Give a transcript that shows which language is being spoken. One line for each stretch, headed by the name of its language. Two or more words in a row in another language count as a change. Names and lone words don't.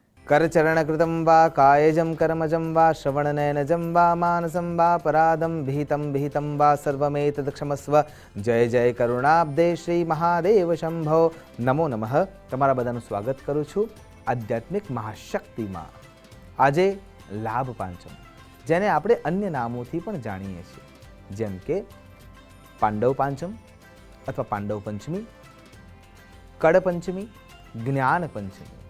Sanskrit: करचरणकृतं वा कायजं कर्मजं वा श्रवणनयनजं वा मानसं वा पराधं विहितं वा सर्वमेतत् क्षमस्व। जय जय करुणाब्दे श्री महादेव शंभो। नमो नमः।
Gujarati: તમારા બધાનું સ્વાગત કરું છું આધ્યાત્મિક મહાશક્તિમાં। આજે લાભ પાંચમ, જેને આપણે અન્ય નામોથી પણ જાણીએ છીએ, જેમ કે પાંડવ પાંચમ અથવા પાંડવ પંચમી, કડ પંચમી, જ્ઞાન પંચમી।